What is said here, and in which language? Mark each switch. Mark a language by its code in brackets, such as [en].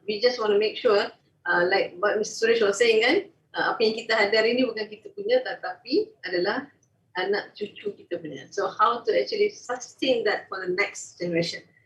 [en] We just want to make sure, like what Mr. Suresh was saying [ms] kan, apa yang kita ada hari ini bukan kita punya, tetapi adalah anak cucu kita punya. [en] So how to actually sustain that for the next generation.